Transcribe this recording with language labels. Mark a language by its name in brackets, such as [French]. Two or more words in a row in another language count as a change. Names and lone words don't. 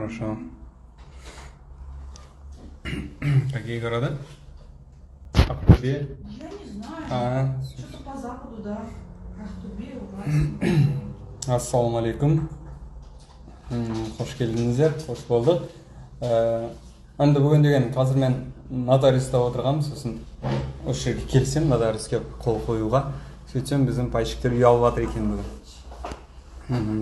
[Russian] Хорошо. Какие города? Ақтөбе. Я не знаю. Что-то по западу, да. Ақтөбе, Уральск. [Kazakh] Ассалауму алейкум. Хош келдіңіздер, хош болдық. Енді бүгін деген қазір мен нотариуста отырғанмын, сосын осы жерге келсем нотариуске қол қоюға. Сөйтсем біздің пайщиктер үй алып жатыр екен бүгін.